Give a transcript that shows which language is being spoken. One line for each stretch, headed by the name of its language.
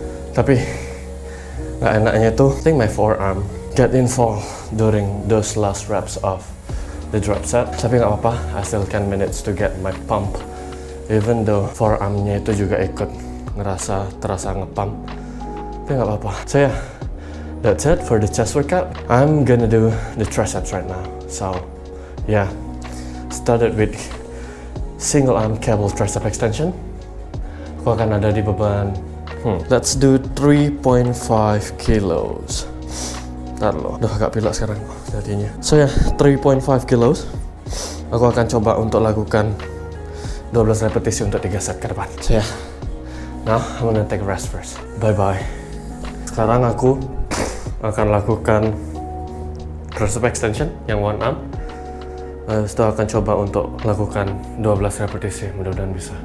Indonesian: Tapi nggak enaknya tuh,
English: I think my forearm get involved during those last reps of the drop set.
Indonesian: Tapi nggak apa-apa,
English: I still can manage to get my pump. Even though
Indonesian: forearmnya itu juga ikut terasa ngepump. Tapi nggak apa-apa.
English: So yeah, that's it for the chest workout. I'm gonna do the triceps right now. So yeah, started with single arm cable tricep extension.
Indonesian: Aku akan ada di beban
English: let's do 3.5 kilos.
Indonesian: Ntar loh, udah agak pilek sekarang jadinya. So ya, 3.5 kilos. Aku akan coba untuk lakukan 12 repetisi untuk 3 set ke depan.
English: So ya, now I'm gonna take a rest first. Bye-bye.
Indonesian: Sekarang aku akan lakukan tricep extension yang one arm. Setelah akan coba untuk lakukan 12 repetisi, mudah-mudahan bisa.